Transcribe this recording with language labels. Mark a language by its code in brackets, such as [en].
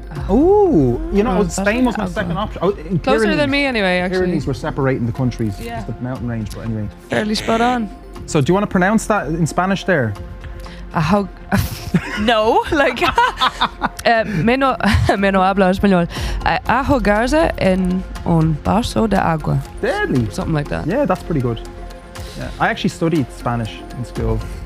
[en] Ooh, Spain was my second option. Closer than me anyway, actually. Pyrenees were separating the countries. Yeah. Just the mountain range, but anyway. Fairly spot on. So do you want to pronounce that in Spanish there? No, like me [es] no hablo español. Ahogarse en un vaso de agua. [en] Deadly. Something like that. Yeah, that's pretty good. Yeah. I actually studied Spanish in school.